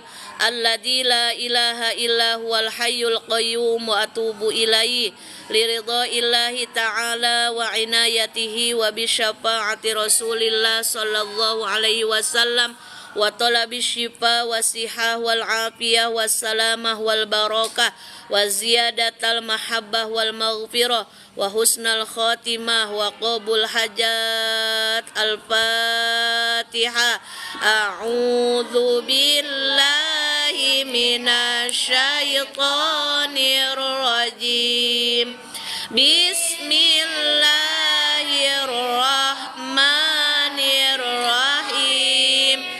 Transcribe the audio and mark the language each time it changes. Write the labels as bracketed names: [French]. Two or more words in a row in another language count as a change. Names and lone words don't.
[Arabic] الذي لا إله إلا هو الحي القيوم وأتوب إليه لرضا الله تعالى وعنايته وبشفاعة رسول الله صلى الله عليه وسلم وطلب الشفاء والصحة والعافية والسلامة والبركة وزيادة المحبة والمغفرة وحسن الخاتمة وقبول الحاجات. Al-Fatihah. أعوذ بالله من الشيطان الرجيم. Bismillahirrahmanirrahim.